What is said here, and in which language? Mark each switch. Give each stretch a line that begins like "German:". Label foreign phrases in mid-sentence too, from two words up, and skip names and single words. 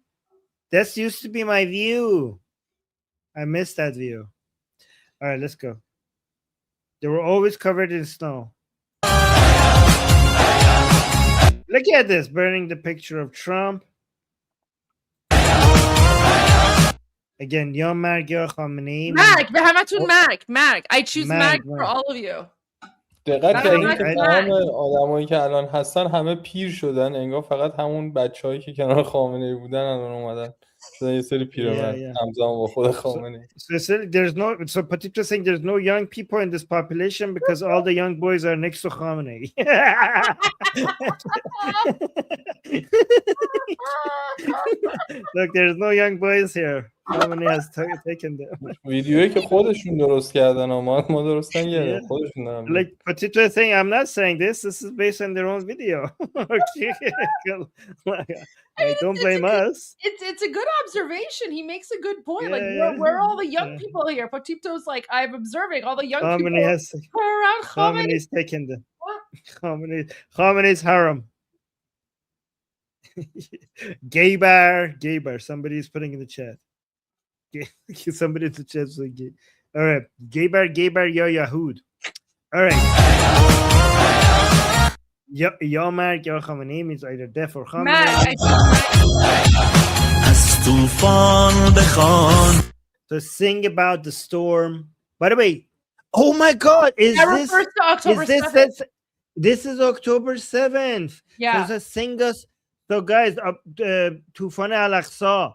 English: This used to be my view. I missed that view. All right, let's go. They were always covered in snow. Look at this, burning the picture of Trump. Again,
Persian: یا مرگ یا خامنه‌ای. مرگ به همتون مرگ.
English: I choose مرگ for all of you.
Persian: دقت کردید که تمام آدمایی که الان هستن همه پیر شدن، انگار فقط همون بچه‌هایی که کنار خامنه‌ای بودن الان اومدن شدن یه سری پیرمرد همزمان با خود خامنه‌ای.
English: So Patitra saying there's no young people in this population because all the young boys are next to Khomeini. Look, there's no young boys here. Khomeini has taken them.
Persian: ویدیویی که خودشون درست کردن ما درست نکردیم خودشون دارن.
English: Like Patitra saying I'm not saying this is based on their own video. Don't blame us. It's a good observation. He makes a good point. Where are all the young people here? Potito's like, I'm observing all the young people around Khomeini. Khomei's taken them. Khomei's harem. Gay bar. Somebody's putting in the chat. Somebody in the chat is like gay. All right. Gay bar,
Arabic: يا يهود.
English: All right.
Persian: یا مرگ یا خامنه‌ای
English: means either death or Khomeini. So sing about the storm. By the way, oh my God, this is October 7th. Yeah. So sing us. So guys, Tufan al-Aqsa.